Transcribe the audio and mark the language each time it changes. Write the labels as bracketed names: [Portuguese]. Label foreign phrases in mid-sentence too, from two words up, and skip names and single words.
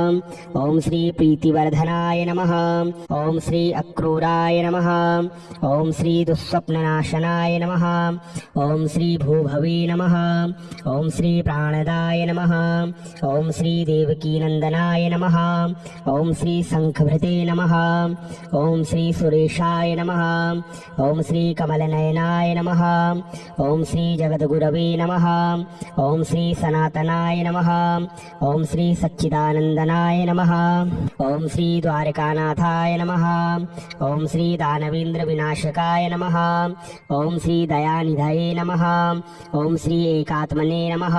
[Sanskrit] ఓం శ్రీ ప్రీతివర్ధనాయ నమః ఓం శ్రీ అక్రూరాయ నమః ఓం శ్రీ దుస్వప్ననాశనాయ నమః ఓం శ్రీ భూభవే నమః ఓం శ్రీ ప్రాణదాయ నమః ఓం శ్రీ దేవకీనందనాయ నమః ఓం శ్రీ శంఖభృతే నమః ఓం శ్రీ సురేశాయ నమః ఓం శ్రీ కమలనయన नारायणाय नमः। ओम श्री जगद्गुरवे नमः। ओम श्री सनातनाय नमः। ओम श्री सच्चिदानंदनाय नमः। ओम श्री द्वारकानाथाय नमः। ओम श्री दानवेंद्र विनाशकाय नमः। ओम श्री दयानिधये नमः। ओम श्री एकात्मने नमः।